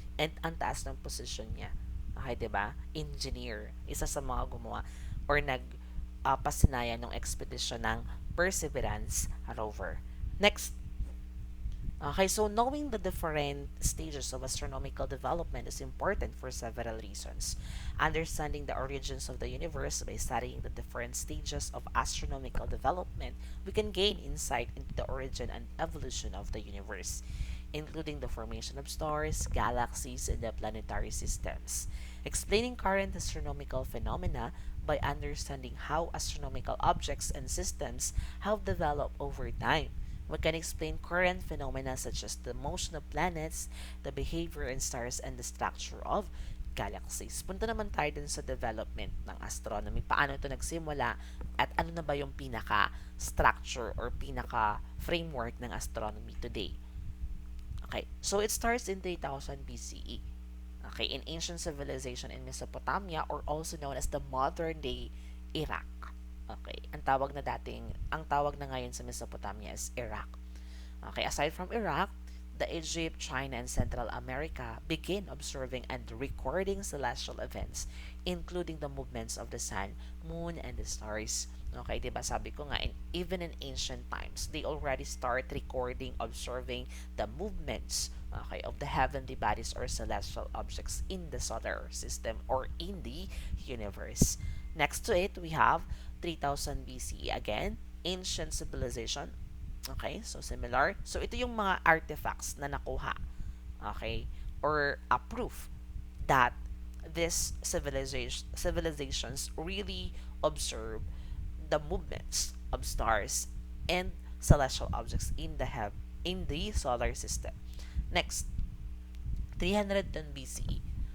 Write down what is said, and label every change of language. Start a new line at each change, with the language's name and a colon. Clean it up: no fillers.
Filipino: And ang taas ng position niya. Okay, di ba? Engineer. Isa sa mga gumawa or pasinayan ng expedition ng Perseverance rover.
English: Next. Okay, so knowing the different stages of astronomical development is important for several reasons. Understanding the origins of the universe by studying the different stages of astronomical development, we can gain insight into the origin and evolution of the universe, including the formation of stars, galaxies, and the planetary systems. Explaining current astronomical phenomena by understanding how astronomical objects and systems have developed over time. We can explain current phenomena such as the motion of planets, the behavior in stars, and the structure of galaxies.
Filipino: Punta naman tayo dun sa development ng astronomy. Paano ito nagsimula at ano na ba yung pinaka-structure or pinaka-framework ng astronomy today.
English: Okay, so it starts in 3000 BCE. Okay, in ancient civilization in Mesopotamia or also known as the modern-day Iraq.
Filipino: Okay, ang tawag na ngayon sa Mesopotamia is Iraq.
English: Okay, aside from Iraq, the Egypt, China, and Central America begin observing and recording celestial events, including the movements of the sun, moon, and the stars. Okay,
Filipino: diba sabi ko nga,
English: even in ancient times, they already start recording, observing the movements, okay, of the heavenly bodies or celestial objects in the solar system or in the universe. Next to it, we have 3000 BCE again, ancient civilization. Okay, so similar.
Filipino: So ito yung mga artifacts na nakuha.
English: Okay, or a proof that these civilizations really observe the movements of stars and celestial objects in the solar system. Next, 310 BCE.